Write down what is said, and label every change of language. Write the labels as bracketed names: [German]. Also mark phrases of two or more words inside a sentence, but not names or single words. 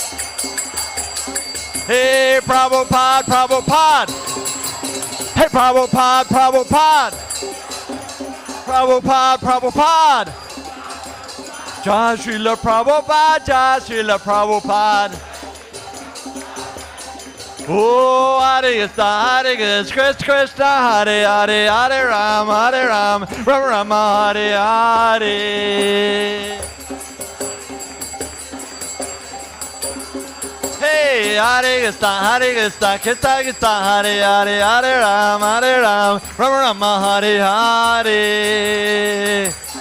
[English] Hey, Prabhupada. Hey, Prabhupada. Prabhupada. [Sanskrit] Jai Srila Prabhupada, Jai Srila Prabhupada. Oh, Hare Krishna, Krishna, Hare Hare, Hare Ram, Rama Rama Hare Hare. Hey, Hare Krishna, Krishna Krishna, Hare Hare, Hare Ram, Rama Rama, Hare Hare.